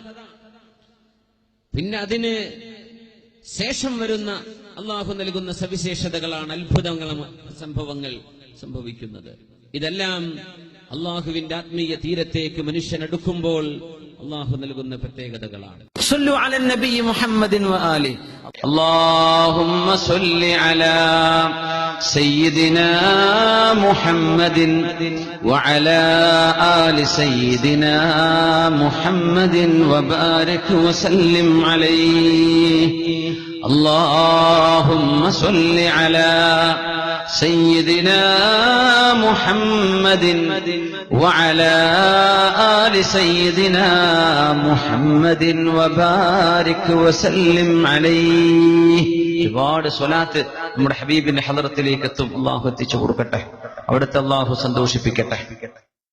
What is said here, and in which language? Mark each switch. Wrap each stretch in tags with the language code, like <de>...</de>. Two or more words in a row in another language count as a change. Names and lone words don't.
<ml>പിന്നെ അതിന് ശേഷം വരുന്ന അള്ളാഹു നൽകുന്ന സവിശേഷതകളാണ് അത്ഭുതങ്ങളും സംഭവങ്ങൾ സംഭവിക്കുന്നത്. ഇതെല്ലാം അള്ളാഹുവിന്റെ ആത്മീയ തീരത്തേക്ക് മനുഷ്യൻ അടുക്കുമ്പോൾ അള്ളാഹു നൽകുന്ന പ്രത്യേകതകളാണ്.</ml> <ar>صلوا على النبي محمد وآله. اللهم صل على سيدنا محمد وعلى آل سيدنا محمد وبارك وسلم عليه. اللهم صل على سيدنا محمد وعلى آل سيدنا محمد وبارك وسلم عليه.</ar> <ml>ഒരുപാട് സ്വലാത്ത് നമ്മുടെ ഹബീബിന്റെ ഹളറത്തിലേക്ക് എത്തും. അള്ളാഹു എത്തിച്ചു കൊടുക്കട്ടെ. അവിടുത്തെ അള്ളാഹു സന്തോഷിപ്പിക്കട്ടെ.</ml>